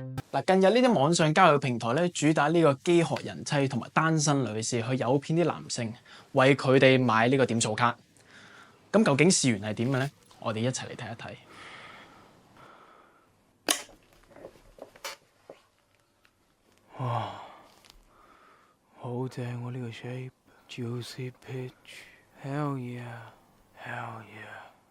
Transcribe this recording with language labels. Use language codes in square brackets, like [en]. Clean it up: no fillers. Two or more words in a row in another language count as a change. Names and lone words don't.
[yue] 嗱，近日呢啲網上交友平台咧，主打呢個飢渴人妻同埋單身女士去誘騙啲男性，為佢哋買呢個點數卡。咁究竟事源係點嘅咧？我哋一齊嚟睇一睇。哇，好正喎！呢個 shape， [en] juicy peach，hell yeah，hell yeah。